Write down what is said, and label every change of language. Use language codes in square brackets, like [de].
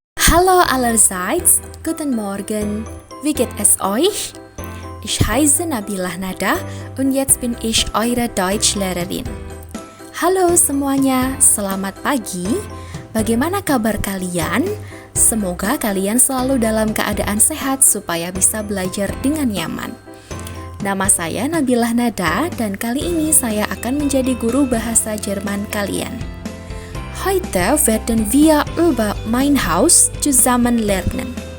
[de] Hallo allerseits, guten Morgen, wie geht es euch? Ich heiße Nabilah Nada und jetzt bin ich eure Deutschlehrerin. [id] Halo semuanya, selamat pagi. Bagaimana kabar kalian? Semoga kalian selalu dalam keadaan sehat supaya bisa belajar dengan nyaman. Nama saya Nabilah Nada dan kali ini saya akan menjadi guru bahasa Jerman kalian. [de] Heute werden wir über mein Haus zusammen lernen.